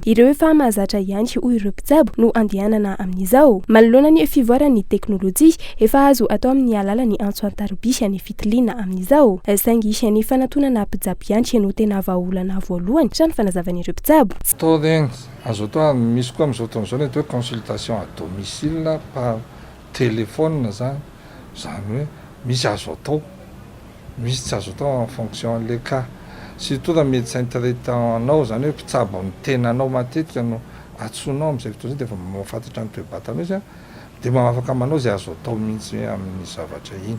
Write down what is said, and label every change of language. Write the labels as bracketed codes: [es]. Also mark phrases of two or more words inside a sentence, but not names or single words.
[mg] Ireo efa mahazatra ihany hoy ireo mpitsabo no andehanana amin'izao. Manoloana ny fivoaran'ny teknôlôjia efa azo atao amin'ny alalan'ny antso antarobisy ny fitiliana amin'izao. Saingy isany fanatonana mpitsabo ihany no tena vahaolana voalohany trano fanazavan'ireo mpitsabo. Azo atao misy koa amin'izao fotoan'izao ny [fr] consultation à domicile par téléphone [mg] zany. Zany hoe misy azo atao, misy tsy azo atao [fr] en fonction [mg] an'le cas. Surtout raha [fr] médecin traitant- [mg] nao zany hoe mpitsabo ny tenanao matetika no atsonao amin'izay fotoana izay dia efa mahafantatra ny toe-batana izy dia afaka manao izay azo atao mihitsy hoe amin'ny zavatra iny.